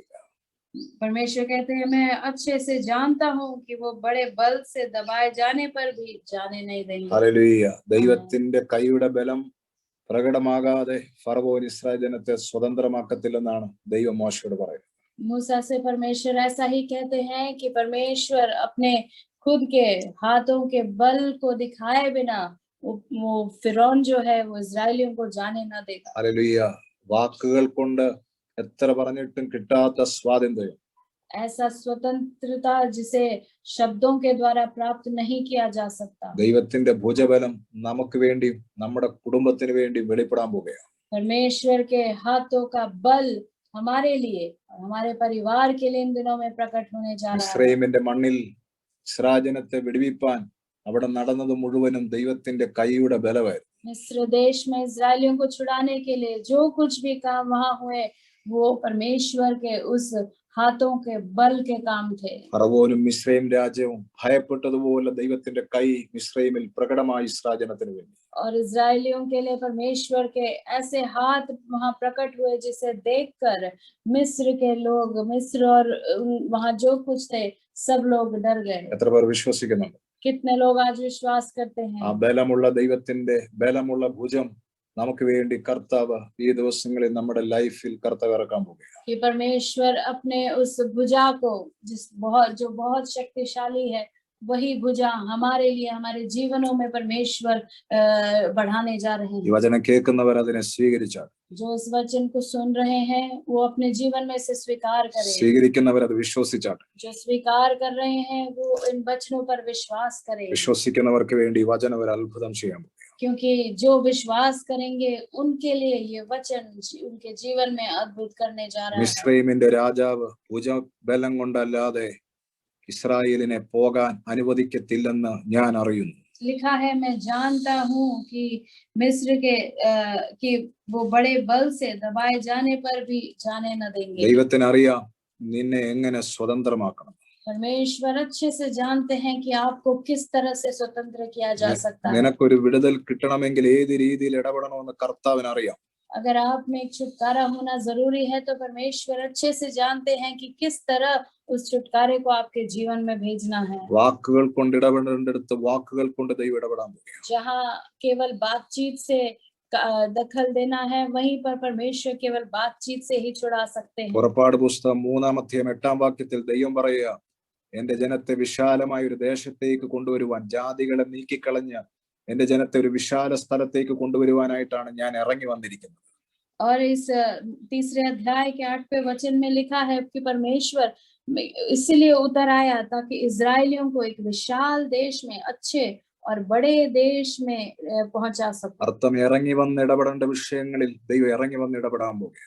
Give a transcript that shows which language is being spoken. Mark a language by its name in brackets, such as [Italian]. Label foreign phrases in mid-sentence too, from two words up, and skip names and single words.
[Hindi] परमेश्वर कहते हैं मैं अच्छे से जानता हूँ कि वो बड़े बल से दबाए जाने पर भी जाने नहीं देंगे. [Malayalam] ഹല്ലേലൂയ. ദൈവത്തിന്റെ കൈയുടെ ബലം പ്രകടമാകാതെ ഫറവോൻ ഇസ്രായേൽ ജനത്തെ സ്വതന്ത്രമാക്കത്തില്ലെന്നാണ് ദൈവം മോശയോട് പറയുന്നത്. [Hindi] मूसा से परमेश्वर ऐसा ही कहते हैं कि परमेश्वर अपने खुद के हाथों के बल को दिखाए बिना वो फिरौन जो है वो इजरायलियों को जाने न देगा. [Malayalam] ഹല്ലേലൂയ. വാക്കുകൾ കൊണ്ട് എത്ര പറഞ്ഞിട്ടും കിട്ടാത്ത സ്വാതന്ത്ര്യം, [Hindi] ऐसा स्वतंत्रता जिसे शब्दों के द्वारा प्राप्त नहीं किया जा सकता. [Malayalam] ദൈവത്തിന്റെ ഭുജബലം നമുക്ക് വേണ്ടിയും നമ്മുടെ കുടുംബത്തിന് വേണ്ടിയും വെളിപ്പെടാൻ പോവുകയാണ്. [Hindi] परमेश्वर के हाथों का बल हमारे लिए और हमारे परिवार के लिए इन दिनों में प्रकट होने जा रहा है. [Malayalam] മിസ്രയീമിന്റെ മണ്ണിൽ ഇസ്രായേൽ ജനത്തെ വിടുവിപ്പാൻ അവിടെ നടന്നത് മുഴുവനും ദൈവത്തിന്റെ കൈയുടെ ബലമായിരുന്നു. [Hindi] मिस्र देश में इजरायलियों को छुड़ाने के लिए जो कुछ भी काम वहां हुए वो परमेश्वर के उस हाथों के बल के काम थे. [Malayalam] ഫറവോനും മിസ്രയീം രാജ്യവും ഭയപ്പെട്ടതുപോലെ ദൈവത്തിന്റെ കൈ മിസ്രയീമിൽ പ്രകടമായി ഇസ്രായേൽ ജനത്തിന് വേണ്ടി. [Hindi] और इजरायलियों के लिए परमेश्वर के ऐसे हाथ वहां प्रकट हुए जिसे देखकर मिस्र के लोग, मिस्र और वहां जो कुछ थे सब लोग डर गए. [Malayalam] എത്ര പേർ വിശ്വസിക്കുന്നുണ്ട്? [Hindi] कितने लोग आज विश्वास करते हैं? [Malayalam] ആ ബലമുള്ള ദൈവത്തിന്റെ ബലമുള്ള ഭുജം നമുക്ക് വേണ്ടി കർത്താവ് ഈ ദിവസങ്ങളിൽ നമ്മുടെ ലൈഫിൽ കർത്താവ് ഇറക്കാൻ പോവുകയാണ്. [Hindi] कि परमेश्वर अपने उस भुजा को जो बहुत शक्तिशाली है, वही भुजा हमारे लिए हमारे जीवनों में परमेश्वर बढ़ाने जा रहे [Malayalam] ഈ [Hindi] हैं. [Malayalam] വചനം കേൾക്കുന്നവർ അതിനെ സ്വീകരിച്ചാൽ, [Hindi] जो इस वचन को सुन रहे हैं वो अपने जीवन में से स्वीकार करें. [Malayalam] സ്വീകരിക്കുന്നവർ അത് വിശ്വസിച്ചാൽ, [Hindi] जो स्वीकार कर रहे हैं वो इन वचनों पर विश्वास करें, [Malayalam] വിശ്വസിക്കുന്നവർക്ക് വേണ്ടി ഈ വചനം ഒരു അത്ഭുതം ചെയ്യാൻ പോകും. [Hindi] क्योंकि जो विश्वास करेंगे उनके लिए ये वचन उनके जीवन में अद्भुत करने जा रहा है. [Malayalam] മിസ്രയീമിന്റെ രാജാവ് ഭുജബലം കൊണ്ടല്ലാതെ ഇസ്രായേലിനെ പോകാൻ അനുവദിക്കത്തില്ലെന്ന് ഞാൻ അറിയുന്നു. [Hindi] लिखा है मैं जानता हूँ कि मिस्र के कि वो बड़े बल से दबाए जाने पर भी जाने न देंगे. [Malayalam] ദൈവത്തിന് അറിയാം നിന്നെ എങ്ങനെ സ്വതന്ത്രമാക്കണം. [Hindi] परमेश्वर अच्छे से जानते हैं कि आपको किस तरह से स्वतंत्र किया जा सकता है. [Malayalam] നിനക്കൊരു വിടുതൽ കിട്ടണമെങ്കിൽ ഏത് രീതിയിൽ ഇടപെടണമെന്ന് കർത്താവിന് അറിയാം. [Hindi] अगर आप में एक छुटकारा होना जरूरी है तो परमेश्वर अच्छे से जानते हैं कि किस तरह उस छुटकारे को आपके जीवन में भेजना है. [Malayalam] വാക്കുകൾ കൊണ്ട് ഇടപെടേണ്ടടുത്ത് വാക്കുകൾ കൊണ്ട് ദൈവം ഇടപെടാൻ പോകുകയാണ്. [Hindi] जहाँ केवल बातचीत से दखल देना है वहीं पर परमेश्वर केवल बातचीत से ही छुड़ा सकते हैं. [Malayalam] പുറപ്പാട് പുസ്തകം 3:8 ദൈവം പറയുക, എന്റെ ജനത്തെ വിശാലമായ ഒരു ദേശത്തേക്ക് കൊണ്ടുവരുവാൻ, ജാതികളെ നീക്കിക്കളഞ്ഞ് എന്റെ ജനത്തെ ഒരു വിശാല സ്ഥലത്തേക്ക് കൊണ്ടുവരുവാനായിട്ടാണ് ഞാൻ ഇറങ്ങി വന്നിരിക്കുന്നത്. [Hindi] और इस तीसरे अध्याय के 8वें वचन में लिखा है कि परमेश्वर इसलिए उतर आया ताकि इजरायलियों को एक विशाल देश में, अच्छे और बड़े देश में पहुंचा सके. [Malayalam] അർത്ഥം ഇറങ്ങി വന്ന് ഇടപെടേണ്ട വിഷയങ്ങളിൽ ദൈവം ഇറങ്ങി വന്ന് ഇടപെടാൻ പോകുകയാണ്.